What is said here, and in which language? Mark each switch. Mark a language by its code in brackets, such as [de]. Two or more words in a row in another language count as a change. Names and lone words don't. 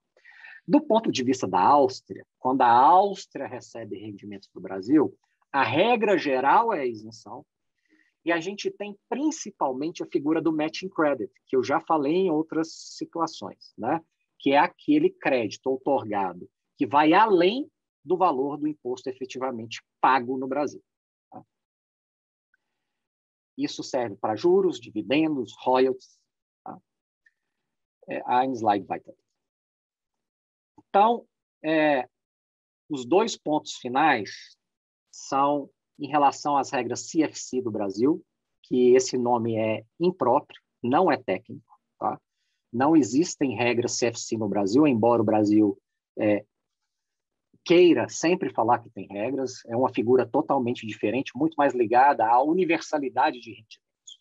[pt] Do ponto de vista da Áustria, quando a Áustria recebe rendimentos do Brasil, a regra geral é a isenção, e a gente tem principalmente a figura do [en] matching credit, [pt] que eu já falei em outras situações, né? Que é aquele crédito outorgado que vai além do valor do imposto efetivamente pago no Brasil. Tá? Isso serve para juros, dividendos, royalties. Tá? [de] Ein slide weiter. [pt] Então, os dois pontos finais são em relação às regras CFC do Brasil, que esse nome é impróprio, não é técnico. Tá? Não existem regras CFC no Brasil, embora o Brasil queira sempre falar que tem regras, é uma figura totalmente diferente, muito mais ligada à universalidade de rendimentos.